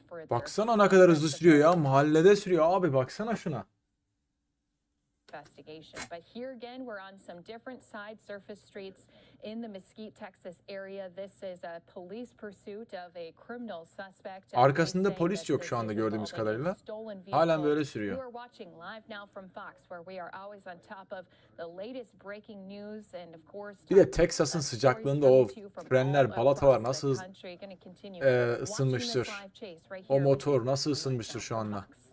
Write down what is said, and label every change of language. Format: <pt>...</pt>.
<tr>Baksana ne kadar hızlı sürüyor ya. Mahallede sürüyor abi, baksana şuna.</tr> <en>Investigation. But here again, we're on some different side surface streets in the Mesquite, Texas area. This is a police pursuit of a criminal suspect.</en> <tr>Arkasında polis yok şu anda gördüğümüz kadarıyla. Halen böyle sürüyor.</tr> <en>You are watching live now from Fox, where we are always on top of the latest breaking news and of course.</en> <tr>Bir de Texas'ın sıcaklığında o frenler, balatalar nasıl ısınmıştır. O motor nasıl ısınmıştır şu anda.</tr>